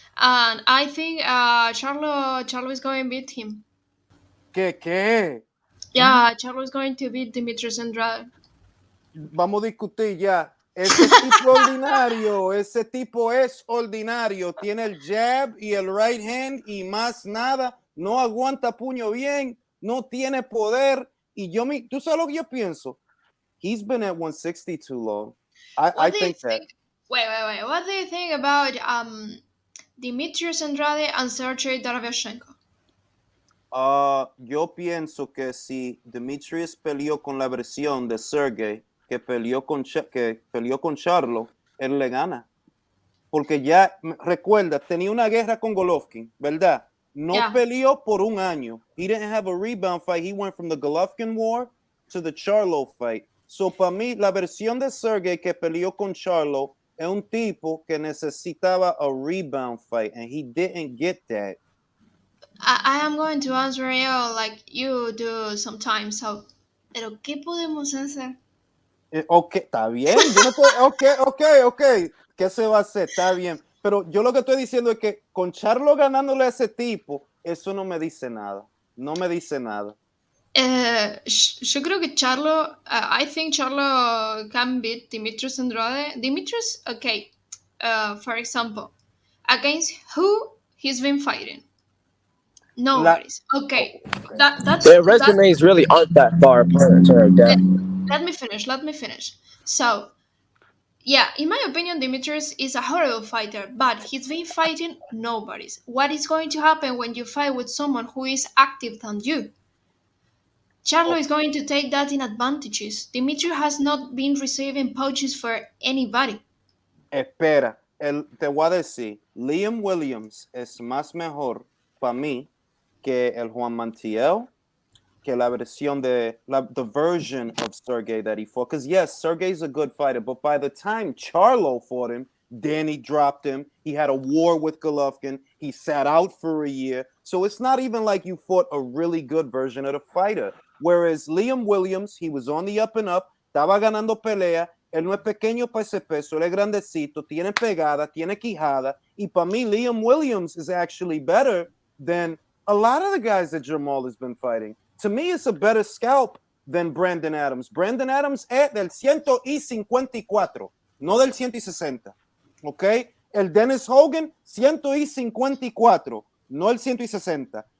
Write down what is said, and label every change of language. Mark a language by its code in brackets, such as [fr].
[en] And I think Charlo is going to beat him. [es] ¿Qué? [en] Yeah, Charlo is going to beat Demetrius Andrade. [es] Vamos a discutir ya. Ese tipo ordinario, ese tipo es ordinario. Tiene el jab y el right hand y más nada. No aguanta puño bien. No tiene poder. Y tú sabes lo que yo pienso. [en] He's been at 160 too long. I think that. Wait. What do you think about Demetrius Andrade and Sergey Darevchenko? [es] Yo pienso que si Demetrius peleó con la versión de Sergey que peleó con Charlo, él le gana. Porque ya, recuerda, tenía una guerra con Golovkin, ¿verdad? No peleó por un año. [en] He didn't have a rebound fight. He went from the Golovkin war to the Charlo fight. [es] So, para mí, la versión de Sergey que peleó con Charlo es un tipo que necesitaba [en] a rebound fight, and he didn't get that. I am going to answer you like you do sometimes. [es] So, ¿pero qué podemos hacer? Ok, está bien. Yo no estoy, ok. ¿Qué se va a hacer? Está bien. Pero yo lo que estoy diciendo es que con Charlo ganándole a ese tipo, eso no me dice nada. No me dice nada. Yo creo que Charlo, [en] I think Charlo can beat Demetrius Andrade. Demetrius, okay, for example, against who he's been fighting? Nobody's. Okay. That's Their that. resumes really aren't that far apart in terms of Let, depth. let me finish. Let me finish. So, yeah, in my opinion, Demetrius is a horrible fighter, but he's been fighting nobodies. What is going to happen when you fight with someone who is active than you? Charlo is going to take that in advantages. Demetrius has not been receiving pouches for anybody. [es] Espera, te voy a decir, Liam Williams es más mejor para mí que el Juan Mantiel, que la versión [en] the version of Sergey that he fought. Because yes, Sergey's a good fighter, but by the time Charlo fought him, Danny dropped him. He had a war with Golovkin. He sat out for a year. So it's not even like you fought a really good version of the fighter. Whereas Liam Williams, he was on the up and up, [es] estaba ganando pelea. Él no es pequeño para ese peso, él es grandecito, tiene pegada, tiene quijada. Y para mí, [en] Liam Williams is actually better than a lot of the guys that Jamal has been fighting. To me, it's a better scalp than Brandon Adams. [es] Brandon Adams es del 154, no del 160. ¿Ok? El Dennis Hogan, 154, no el 160.